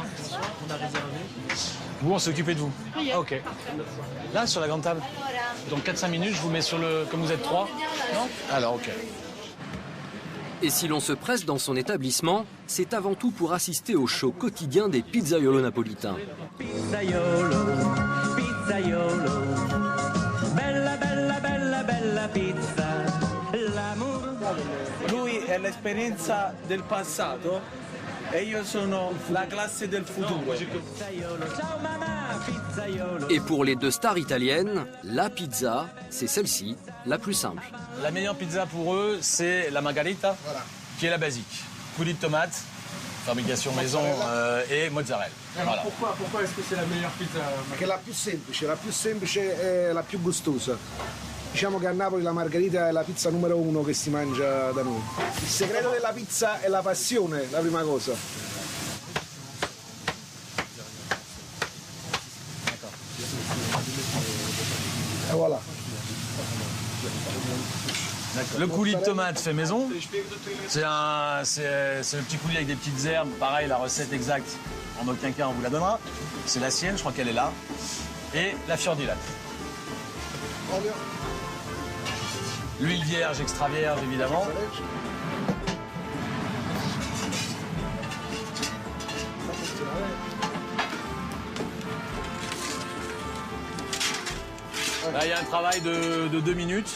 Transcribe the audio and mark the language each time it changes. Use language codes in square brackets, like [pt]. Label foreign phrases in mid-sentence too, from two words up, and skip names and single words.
[fr] On a réservé. Vous, on s'est occupé de vous? Ah, ok. Là, sur la grande table? Donc 4-5 minutes, je vous mets sur le... Comme vous êtes 3? Non? Alors, ok. Et si l'on se presse dans son établissement, c'est avant tout pour assister au show quotidien des pizzaiolos napolitains. [it] Pizzaiolo, pizzaiolo, bella, bella, bella, bella pizza. Lui è l'esperienza del passato e io sono la classe del futuro. [fr] Et pour les 2 stars italiennes, la pizza, c'est celle-ci, la plus simple. La meilleure pizza pour eux, c'est la margarita, qui est la basique. Coulis de tomate, fabrication maison et mozzarella. Voilà. Pourquoi est-ce que c'est la meilleure pizza? [it] Perché è la più semplice è la più gustosa. Diciamo che a Napoli la margherita è la pizza numero 1 che si mangia da noi. Il segreto della pizza è la passione, la prima cosa. [fr] Et voilà. Le coulis de tomate fait maison. C'est le petit coulis avec des petites herbes. Pareil, la recette exacte, en aucun cas on vous la donnera. C'est la sienne, je crois qu'elle est là. Et la [it] fior di latte. [fr] L'huile vierge, extra vierge, évidemment. Là, il y a un travail de 2 minutes.